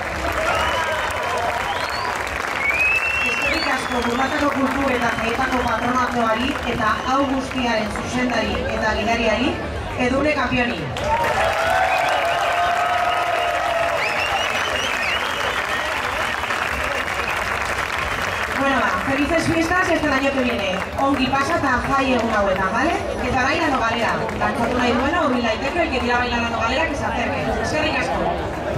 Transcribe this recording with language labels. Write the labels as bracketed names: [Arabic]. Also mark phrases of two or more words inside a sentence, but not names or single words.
[Basque] Eskerrik asko Burlatako kultur eta jaietako patronatuari eta hau guztiaren zuzendari eta gidariari Edurne Kampioni. [Spanish] Bueno, felices fiestas y hasta el año que viene. [Basque] Ongi pasa eta jai egun hauetan, ¿vale? Eta baila no galera. Dantzatu nahi duena, urbil daiteke, [Spanish] el que tira baila la no galera, que se acerque. [Basque] Eskerrik asko.